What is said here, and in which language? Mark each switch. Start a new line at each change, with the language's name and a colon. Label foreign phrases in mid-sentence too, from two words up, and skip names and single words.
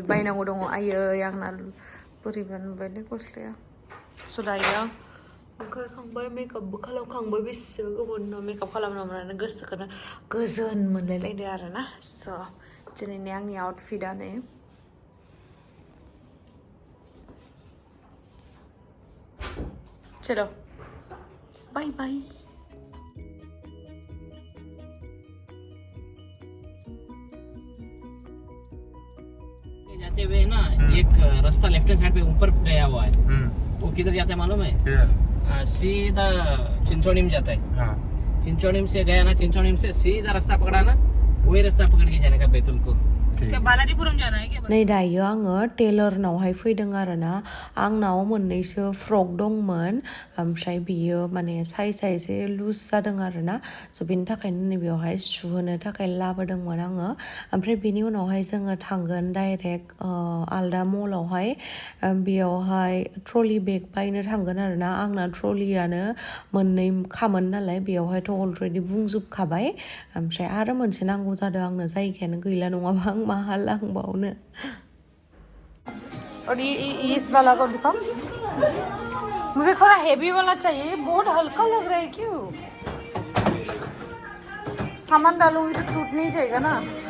Bodo: बायनांगौ दङ आयै आंना बोरैबा नुबायलै गस्लाया स' दायो ओंखारखांबाय मेकआपबो खालामखांबाय बेसेबा गोबावनि उनाव मेकआप खालामनो मोननानै गोसोखौनो गोजोन मोनलायलायदो आरोना स' दिनैनि आंनि आउटफिटआ नै
Hindi: चलो बाय बाय जाते हुए ना एक रास्ता
English: left hand side
Hindi: पे ऊपर गया हुआ है वो किधर जाता है मालूम है सीधा चिंचोड़ी में जाता है चिंचोड़ी से गया ना चिंचोड़ी से सीधा रास्ता पकड़ा ना वही रास्ता पकड़ के जाने का बैतुल को
Bodo: नै दायो आङो टेलरनावहाय फैदों आरोना आंनाव मोननैसो फ्रक दंमोन ओमफ्राय बियो माने साइजआ एसे लुज जादों आरोना स' बेनि थाखायनो नैबेयावहाय सुहोनो थाखाय लाबोदोंमोन आङो ओमफ्राय बेनि उनावहाय जोङो थांगोन डाइरेक्ट आलदा मलावहाय बेयावहाय
English: trolley bag
Bodo: बायनो थांगोन आरोना आंना ट्रलियानो मोननै खामोन नालाय बेयावहायथ' अलरेडि बुंजोबखाबाय ओमफ्राय आरो मोनसे नांगौ जादों आंनो जायगायानो गैला नङाबा आं माहा लांबावनो
Hindi: और ये इस वाला को दिखाओ मुझे थोड़ा हेवी वाला चाहिए बहुत हल्का लग रहा है क्यों सामान डालूंगी तो टूट नहीं जाएगा ना